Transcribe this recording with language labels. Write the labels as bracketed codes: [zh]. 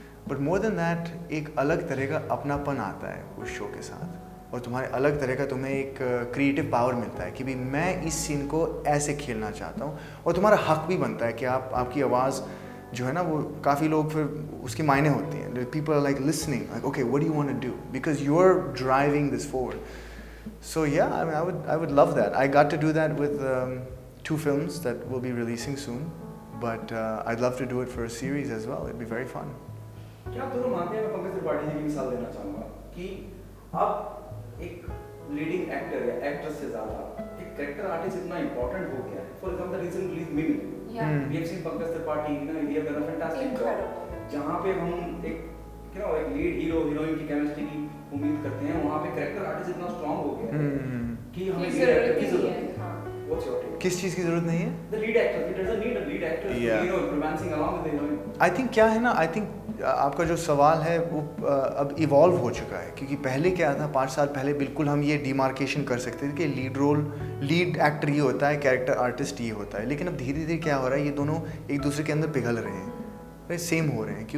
[en] but more than that [hi] एक अलग तरह का अपनापन आता है उस शो के साथ, और तुम्हारे अलग तरह का तुम्हें एक क्रिएटिव पावर मिलता है कि भाई मैं इस सीन को ऐसे खेलना चाहता हूँ, और तुम्हारा हक भी बनता है कि आपकी आवाज़ जो है ना वो काफ़ी लोग फिर उसकी मायने होती हैं. [en] People are like listening like okay what do you want to do because you are driving this forward. So yeah, I mean, I would love that. I got to do that with 2 films that will be releasing soon, but I'd love to do it for a series as well. It'd be very fun. [hi] क्या आप दोनों मानते हैं, मैं पंकज त्रिपाठी जी की मिसाल देना चाहूँगा कि अब एक लीडिंग एक्टर या एक्ट्रेस से ज़्यादा एक कैरेक्टर आर्टिस्ट इतना इम्पोर्टेंट हो गया है. [en] for example recent release Mimi, we have seen Pankaj Tripathi, we have done a fantastic job, [hi] जहाँ पे हम एक लीड हीरो हीरोइन की केमिस्ट्री की उम्मीद करते हैं. वहाँ पे कैरेक्टर आर्टिस्ट इतना स्ट्रांग हो गया है कि हमें लीड एक्टर की जरूरत है. [en] What's your take? [hi] किस चीज़ की ज़रूरत नहीं है? [en] The lead actor. He doesn't need a lead actor. Yeah. Romancing along with the heroine. I think [hi] क्या है ना, I think आपका जो सवाल है वो अब इवॉल्व हो चुका है. क्योंकि पहले क्या था, 5 साल पहले बिल्कुल हम ये डिमार्केशन कर सकते थे कि लीड एक्टर ये होता है, कैरेक्टर आर्टिस्ट ये होता है. लेकिन अब धीरे धीरे क्या हो रहा है, ये दोनों एक दूसरे के अंदर पिघल रहे हैं, सेम हो रहे हैं.